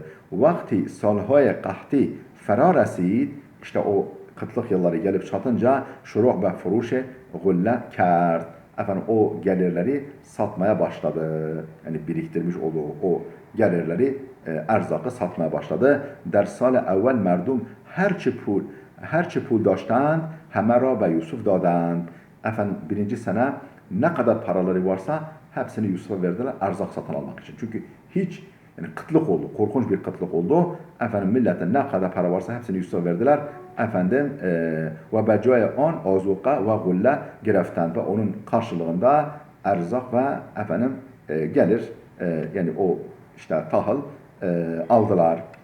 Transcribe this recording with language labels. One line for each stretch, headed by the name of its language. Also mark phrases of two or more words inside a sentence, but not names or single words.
Persian: وقتی سال‌های قحطی فرارسید,
Turkish: işte o kıtlık yılları gelip çatınca
Persian: شروع به فروش غله کرد.
Turkish: O gelirleri satmaya başladı. Yani biriktirmiş olduğu o gelirleri, erzakı satmaya başladı.
Persian: در سال اول مردم هرچه پول داشتند همه را به یوسف دادند.
Turkish: Birinci sene ne kadar paraları varsa hepsini Yusuf'a verdiler erzak satın almak için. Çünkü yani kıtlık oldu, korkunç bir kıtlık oldu. Milletin ne kadar para varsa hepsini Yusuf'a verdiler.
Persian: و به جای آن آذوقه و غله گرفتند,
Turkish: ve onun karşılığında erzak ve gelir, yani o işte tahıl aldılar.